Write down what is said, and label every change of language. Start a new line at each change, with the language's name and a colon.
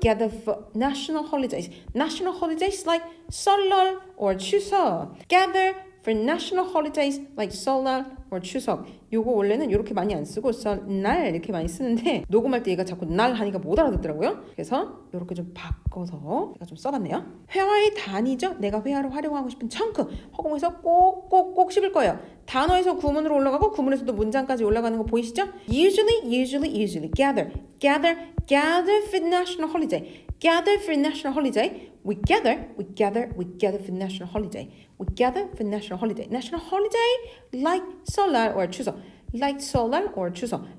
English: Gather for national holidays. National holidays like 설날 or 추석. Gather for national holidays like 설날 or 추석.
Korean: 요거 원래는 이렇게 많이 안 쓰고 설날 이렇게 많이 쓰는데 녹음할 때 얘가 자꾸 날 하니까 못 알아듣더라고요. 그래서 이렇게 좀 바꿔서 제가 좀 써봤네요. 회화의 단위죠. 내가 회화로 활용하고 싶은 chunk. 허공에서 꼭꼭꼭 씹을 거예요. 단어에서 구문으로 올라가고 구문에서도 문장까지 올라가는 거 보이시죠?
English: Usually. Gather for national holiday. Gather for national holiday. We gather for national holiday. We gather for national holiday. National holiday like 설날 or 추석. Like 설날 or 추석.